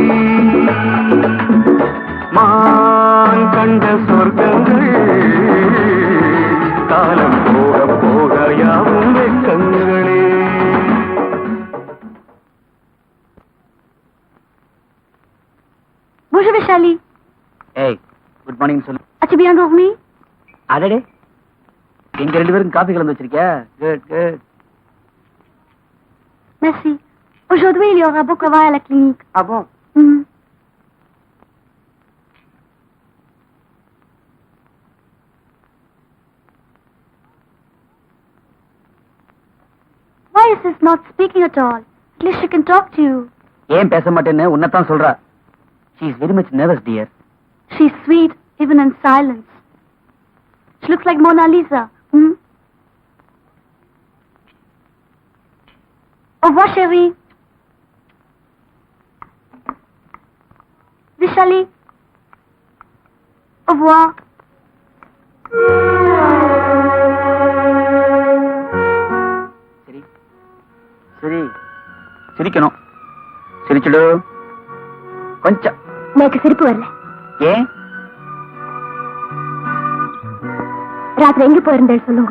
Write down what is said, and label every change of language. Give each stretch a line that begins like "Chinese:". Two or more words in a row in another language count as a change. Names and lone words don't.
Tamil: மான் கண்ட சொர்க்கங்கள் காலம் போக போக யாவும் வெக்கங்களே.
French: Bonjour Vishali.
Tamil: ஏய்,
English: good morning
Tamil: சொல்லு.
French: As-tu bien dormi?
Tamil: அடடே, எங்க ரெண்டு பேரும் காபி கலந்து வச்சிருக்கியா?
English: good good.
French: Merci. Aujourd'hui, il y aura beaucoup de travail à la clinique. Ah bon?
English: Why is this not speaking at all? At least she can talk to you.
Tamil: ஏன் பேச மாட்டேன்னு உன்னதான் சொல்றா.
English: She is very much nervous, dear. She's sweet, even in silence. She looks like Mona Lisa.
French: Au revoir, chérie. Vishali. Au revoir.
Tamil: சரி சரி, சிரிக்கணும். சிரிச்சுடு கொஞ்சம். எனக்கு சிரிப்பு வரல. ஏன்? ராத்திரி எங்க போயிருந்தேன் சொல்லுங்க.